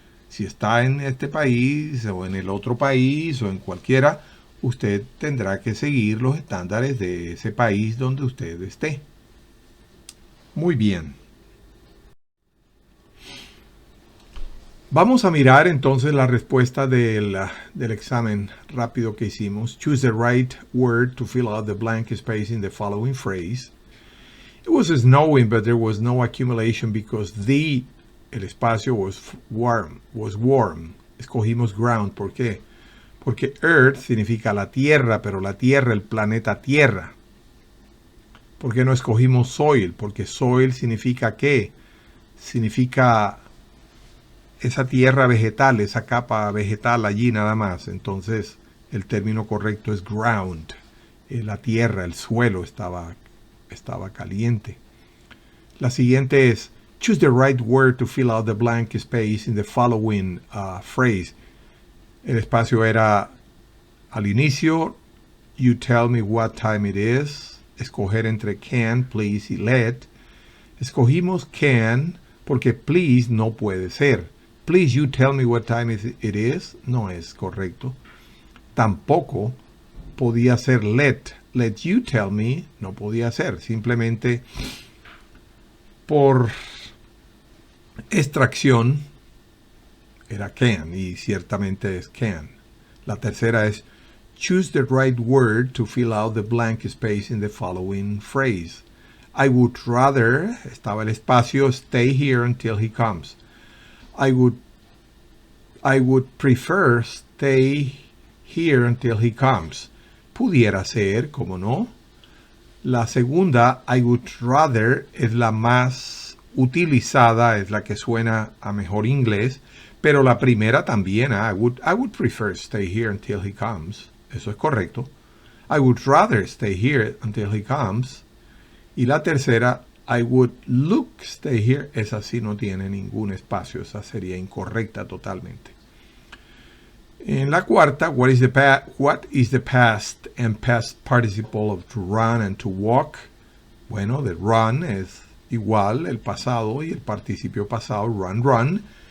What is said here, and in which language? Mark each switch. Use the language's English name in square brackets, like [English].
[Spanish] Si está en este país o en el otro país o en cualquiera, usted tendrá que seguir los estándares de ese país donde usted esté. Muy bien. Vamos a mirar entonces la respuesta del examen rápido que hicimos. [English] Choose the right word to fill out the blank space in the following phrase. It was snowing, but there was no accumulation because [Spanish] el espacio [English] was warm. [Spanish] Escogimos ground. ¿Por qué? Porque Earth significa la Tierra, pero la Tierra, el planeta Tierra. ¿Por qué no escogimos soil? Porque soil significa ¿qué? Significa esa tierra vegetal, esa capa vegetal allí nada más. Entonces el término correcto es ground. La tierra, el suelo estaba caliente. La siguiente es [English] choose the right word to fill out the blank space in the following phrase. [Spanish] El espacio era al inicio. [English] You tell me what time it is. [Spanish] Escoger entre can, please y let. Escogimos can porque please no puede ser. [English] Please you tell me what time it is. [Spanish] No es correcto. Tampoco podía ser let. [English] Let you tell me. [Spanish] No podía ser. Simplemente por extracción era can y ciertamente es can. La tercera es [English] choose the right word to fill out the blank space in the following phrase. I would rather, [Spanish] estaba el espacio, [English] stay here until he comes. I would prefer stay here until he comes. [Spanish] Pudiera ser, ¿cómo no? La segunda, [English] I would rather, [Spanish] es la más utilizada, es la que suena a mejor inglés, pero la primera también, [English] I would prefer stay here until he comes. [Spanish] Eso es correcto. [English] I would rather stay here until he comes. [Spanish] Y la tercera, [English] I would look stay here. [Spanish] Esa sí no tiene ningún espacio. Esa sería incorrecta totalmente. En la cuarta, [English] what is the past and past participle of to run and to walk? [Spanish] Bueno, [English] the run [Spanish] es igual el pasado y el participio pasado, run, run.